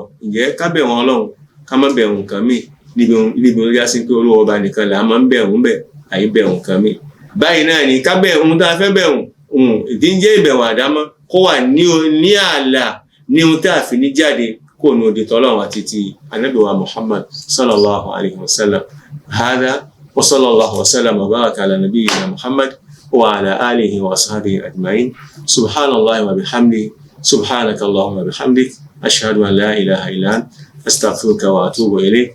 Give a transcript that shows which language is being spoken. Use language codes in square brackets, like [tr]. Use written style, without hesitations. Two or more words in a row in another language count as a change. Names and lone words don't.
[yo] Ǹjẹ́ ká bẹ̀rù Ọlọ́run, ká má bẹ̀rù nǹkan míì níbi ó já sí pé Olúwa ọba nìkan là á máa ń bẹ̀rù ń bẹ̀, àyè bẹ̀rù nǹkan míì. Báyìí náà ni ká bẹ̀rù ohun tá a fẹ́ bẹ̀rù, ìdí ń jẹ́ ìbẹ̀rù àdámọ́ kó wà ní ààlà ní ohun tá a fi ní jáde kó nu òde tọ́lọ́run àti ti Ànábì wa Muhammad [ar] صلى الله عليه وسلم. هذا وصلى الله وسلم وبارك على نبينا محمد وعلى آله وأصحابه أجمعين. سبحان الله وبحمده سبحانك اللهم وبحمدك أشهد أن لا إله إلا أنت أستغفرك وأتوب إليك.